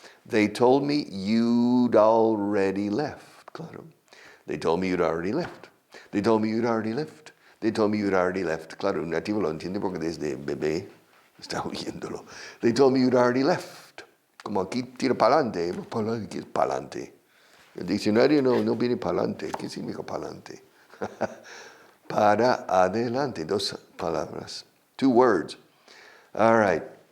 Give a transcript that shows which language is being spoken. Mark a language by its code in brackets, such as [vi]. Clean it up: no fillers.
[en] They told me you'd already left. Claro. They told me you'd already left. They told me you'd already left. They told me you'd already left. [es] Claro, un nativo lo entiende porque desde bebé está oyéndolo. [en] They told me you'd already left. [es] Como aquí tira pa'lante. ¿Qué es pa'lante? El diccionario no viene pa'lante. ¿Qué significa pa'lante? Para adelante. Dos palabras. [en] 2 words. All right.